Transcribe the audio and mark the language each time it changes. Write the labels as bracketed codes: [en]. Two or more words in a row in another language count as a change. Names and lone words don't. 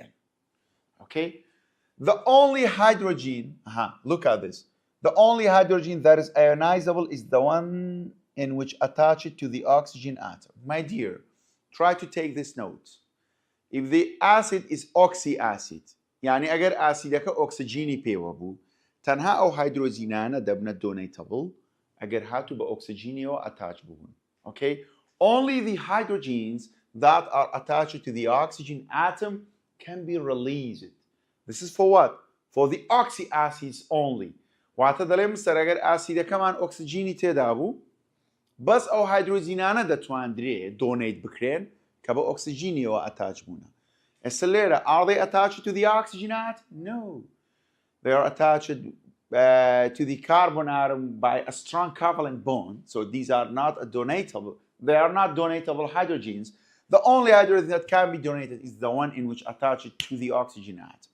[en] Okay? The only hydrogen, look at this. The only hydrogen that is ionizable is the one in which attached to the oxygen atom. My dear, try to take this note. If the acid is oxy acid, [ckb] يعني اگر اسیدەکە ئۆکسجینی پێوە بوو تەنها ئەو هایدرۆجینانە دەبنە donatable اگر هاتو بە ئۆکسجینیەوە attach بوون. [en] Okay? Only the hydrogens that are attached to the oxygen atom can be released. This is for what? For the oxy acids only. [ckb] واتە دەڵێم سەر ئەگەر ئاسیدەکەمان ئۆکسجینی تێدا بوو بەس ئەو هایدرۆجینانە دەتواندرێ donate بکرێن کە بە ئۆکسجینیەوە attach بوونە. [en] Acelera, are they attached to the oxygen atom? No. They are attached to the carbon atom by a strong covalent bond. So these are not donatable. They are not donatable hydrogens. The only hydrogen that can be donated is the one in which attached to the oxygen atom.